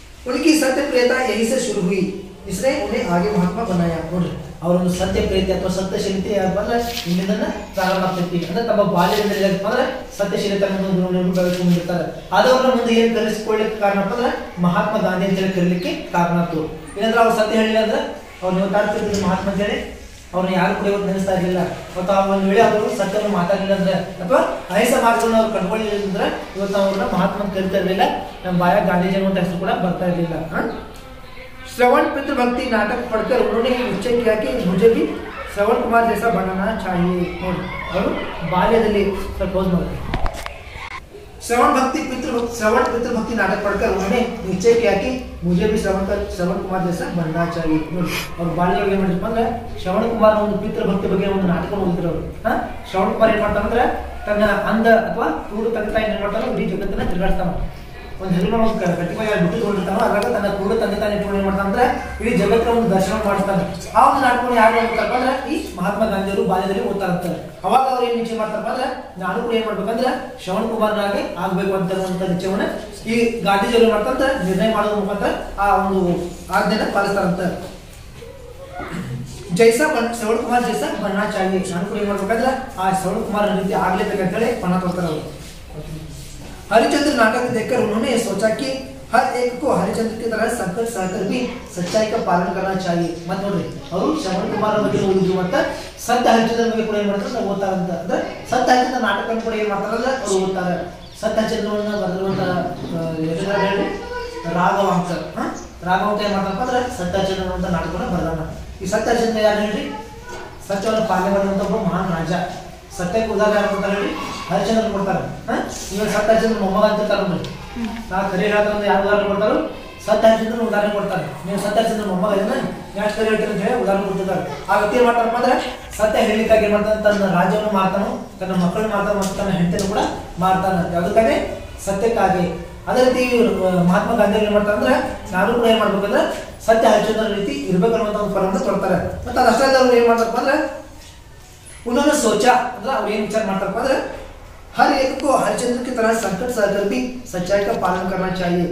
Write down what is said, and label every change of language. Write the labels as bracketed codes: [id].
[hi] उनकी सत्य प्रियता यही से शुरू हुई इसने उन्हें आगे महात्मा बनाया [kn] ನೋಡಿ ಅವರೊಂದು ಸತ್ಯ ಪ್ರೀತಿ ಅಥವಾ ಸತ್ಯಶೀಲತೆ ಅಂದ್ರೆ ಇಲ್ಲಿಂದ ಪ್ರಾರಂಭ ಆಗ್ತೈತಿ ಅಂದ್ರೆ ತಮ್ಮ ಬಾಲ್ಯದಲ್ಲಿ ಅಂದ್ರೆ ಸತ್ಯಶೀಲತೆ ಅನ್ನೋ ಗುಣಗಳನ್ನು ಬೆಳೆಸ್ಕೊಂಡಿರ್ತಾರೆ ಅದವರ ಮುಂದೆ ಏನು ಕಲಿಸಿಕೊಳ್ಳಿಕ್ಕೆ ಕಾರಣ ಅಂದ್ರೆ ಮಹಾತ್ಮ ಗಾಂಧಿ ಅಂತ ಕರೀಲಿಕ್ಕೆ ಕಾರಣ ಆಯ್ತು ಇಲ್ಲಂದ್ರೆ ಅವ್ರು ಸತ್ಯ ಹೇಳಿಲ್ಲ ಅಂದ್ರೆ ಅವ್ರು ನೀವು ಕಾಡ್ತಿರ್ತೀವಿ ಮಹಾತ್ಮ ಅಂತೇಳಿ ಅವ್ರನ್ನ ಯಾರು ಕೂಡ ಇವತ್ತು ನೆನೆಸ್ತಾ ಇರಲಿಲ್ಲ. ಮತ್ತು ಆ ಒಂದು ವೇಳೆ ಅವರು ಸತ್ಯವನ್ನು ಮಾತಾಡಲಿಲ್ಲ ಅಂದ್ರೆ ಅಥವಾ ಅಹಿಂಸಾ ಮಾರ್ಗವನ್ನು ಅವ್ರು ಕಂಡುಕೊಳ್ಳಲಿಲ್ಲ ಅಂದ್ರೆ ಇವತ್ತು ಅವ್ರನ್ನ ಮಹಾತ್ಮ ಕರಿತಾ ಇರಲಿಲ್ಲ. ನಮ್ಮ ಬಾಯ ಗಾಂಧೀಜಿ ಅನ್ನುವಂಥ ಹೆಸರು ಕೂಡ ಬರ್ತಾ ಇರಲಿಲ್ಲ. [hi] श्रवण पितृभक्ति नाटक पढ़कर उन्होंने निश्चय किया कि मुझे भी श्रवण कुमार जैसा बनना चाहिए. और बाल्यದಲ್ಲಿ प्रपोज [kn] ಮಾಡ್ತಾರೆ. [hi] श्रवण पितृभक्ति नाटक पढ़कर उन्होंने निश्चय किया कि मुझे भी श्रवण कुमार जैसा बनना चाहिए. [kn] और ಬಾಲ್ಯದಲ್ಲಿ ಏನು ಮಾಡಿದ್ರು ಅಂದ್ರೆ ಶ್ರವಣ ಕುಮಾರ್ ಒಂದು ಪಿತೃಭಕ್ತಿ ಬಗ್ಗೆ ಒಂದು ನಾಟಕ ಓದಿದ್ರು ಅವರು. ಶ್ರವಣ ಕುಮಾರ್ ಏನ್ ಮಾಡ್ತಾನೆ ಅಂದ್ರೆ ತನ್ನ ಅಂಧ ಅಥವಾ ಕ್ರೂರ ತಂದೆ ತಾಯಿ ಏನ್ ಮಾಡ್ತಾನೆ ಇಡೀ ಜಗತ್ತನ್ನ ತಿರುಗಾಡ್ತಾನೆ. ಒಂದು ಹೆಸರು ಗಟ್ಟಿಯಾಗಿ ಬಿಟ್ಟುಕೊಂಡಿರ್ತಾನೋ ಅದ್ರಾಗ ತನ್ನ ಕ್ರೂರ ತಂದೆ ತಾಯಿ ಇಟ್ಕೊಂಡು ಏನ್ ಮಾಡ್ತಾನೆ ಅಂದ್ರೆ ಇಡೀ ಜಗತ್ತಿನ ಒಂದು ದರ್ಶನ ಮಾಡ್ತಾನೆ. ಆ ಒಂದು ನಾಟಕವನ್ನು ಯಾರು ಓದ್ತಾರಪ್ಪ ಅಂದ್ರೆ ಈ ಮಹಾತ್ಮ ಗಾಂಧಿಯವರು ಬಾಲ್ಯದಲ್ಲಿ ಓದ್ತಾ ಇರ್ತಾರೆ. ಅವಾಗ ಅವ್ರು ಏನ್ ನಿಶ್ಚಯ ಮಾಡ್ತಾರಪ್ಪ ಅಂದ್ರೆ ನಾನು ಕೂಡ ಏನ್ ಮಾಡ್ಬೇಕಂದ್ರೆ ಶ್ರವಣ ಕುಮಾರ್ನಾಗೆ ಆಗ್ಬೇಕು ಅಂತ ನಿಶ್ಚಯವನ್ನ ಈ ಗಾಂಧೀಜಿಯವರು ಮಾಡ್ತಂತ ನಿರ್ಣಯ ಮಾಡೋದ್ರ ಮುಖಾಂತರ ಆ ಒಂದು ಆಜ್ಞೆನ ಪಾಲಿಸ್ತಾರಂತ. [hi] ಶ್ರವಣ ಕುಮಾರ್ ಜೈಸಾ ಬನ್ನ ಚಾಹಿಯೆ, [kn] ನಾನು ಕೂಡ ಏನ್ ಮಾಡ್ಬೇಕಂದ್ರೆ ಆ ಶ್ರವಣ ಕುಮಾರ್ ರೀತಿ ಆಗ್ಲೇಬೇಕಂತ ಹೇಳಿ ಪಣ ತೊಡ್ತಾರೆ ಅವರು. [hi] हरिचंद्र नाटक देखकर उन्होंने सोचा कि हर एक को हरिचंद्र की तरह संकट सहकर भी सच्चाई का पालन करना चाहिए. [kn] मत ನೋಡ್ರಿ ಅವರು ಶ್ರವಣ ಕುಮಾರ್ ಬಗ್ಗೆ ಓದಿದ್ರು ಮತ್ತೆ ಸತ್ಯ ಹರಿಚಂದ್ರ ಬಗ್ಗೆ ಕೂಡ ಏನ್ ಮಾಡ್ತಾರೆ ಓದ್ತಾರಂತ. ಅಂದ್ರೆ ಸತ್ಯ ಹರಿಚಂದ್ರ ನಾಟಕ ಕೂಡ ಏನ್ ಮಾಡ್ತಾರಲ್ಲ ಅವರು ಓದ್ತಾರೆ. ಸತ್ಯ ಹರಿಚಂದ್ರವನ್ನ ಬರೆದಿರುವಂತ ಹೇಳಿ ರಾಘವಾಂಕ ರಾಘವಾಂಕ ಏನ್ ಮಾಡ್ತಾರಪ್ಪ ಅಂದ್ರೆ ಸತ್ಯ ಹರಿಚಂದ್ರ ಅಂತ ನಾಟಕವನ್ನ ಬರೆದಾನ. ಈ ಸತ್ಯ ಹರಿಚಂದ್ರ ಯಾರು ಹೇಳಿ ಸತ್ಯವನ್ನು ಪಾಲನೆ ಮಾಡುವಂತ ಒಬ್ಬ ಮಹಾನ್ ರಾಜ. ಸತ್ಯಕ್ಕೆ ಉದಾಹರಣೆ ಯಾರು ಕೊಡ್ತಾರೆ ಹೇಳಿ ಹರಿಚಂದ್ರ ಕೊಡ್ತಾರೆ. ಇವಾಗ ಸತ್ಯ ಹರಿಚಂದ್ರ ಮೊಮ್ಮಗ ಅಂತ ನೋಡಿ ನಾ ಕರಿ ಹೇಳ್ತಾರೆ ಯಾರು ಉದಾಹರಣೆ ಕೊಡ್ತಾರೋ ಸತ್ಯ ಹರಿಚಂದ್ರ ಉದಾಹರಣೆ ಕೊಡ್ತಾರೆ. ನೀವು ಸತ್ಯ ಹರಿಚಂದ್ರ ಮೊಮ್ಮಗ ಇದನ್ನ ನೆಕ್ಸ್ಟ್ ಕರಿ ಹೇಳ್ತಾರೆ ಅಂತ ಹೇಳಿ ಉದಾಹರಣೆ ಕೊಡ್ತಿದ್ದಾರೆ. ಆ ವ್ಯಕ್ತಿ ಏನ್ ಮಾಡ್ತಾರಪ್ಪ ಅಂದ್ರೆ ಸತ್ಯ ಹೇಳಿಕಾಗಿ ಏನ್ ಮಾಡ್ತಾನೆ ತನ್ನ ರಾಜ್ಯವನ್ನು ಮಾಡ್ತಾನೋ ತನ್ನ ಮಕ್ಕಳನ್ನ ಮಾಡ್ತಾನೆ ಮತ್ತು ತನ್ನ ಹೆಂಡತಿಯನ್ನು ಕೂಡ ಮಾಡ್ತಾನೆ. ಯಾವುದಕ್ಕಾಗಿ ಸತ್ಯಕ್ಕಾಗಿ. ಅದೇ ರೀತಿ ಮಹಾತ್ಮ ಗಾಂಧಿ ಏನ್ ಮಾಡ್ತಾರೆ ಅಂದ್ರೆ ನಾನು ಕೂಡ ಏನ್ ಮಾಡ್ಬೇಕಂದ್ರೆ ಸತ್ಯ ಹರಿಚಂದ್ರ ರೀತಿ ಇರ್ಬೇಕನ್ನುವಂತ ಒಂದು ಫಲವನ್ನು ತೊಡ್ತಾರೆ. ಮತ್ತೆ ಅದಷ್ಟೇ ಅವ್ರು ಏನ್ ಮಾಡ್ತಾರಪ್ಪ ಅಂದ್ರೆ [hi] उन्होंने सोचा [kn] ಅಂದ್ರೆ ಅವ್ರು ಏನು ವಿಚಾರ ಮಾಡ್ತಾರಪ್ಪ ಅಂದ್ರೆ [hi] हर एक को हरिचंद्र की तरह संकट सहकर भी सच्चाई का पालन करना चाहिए.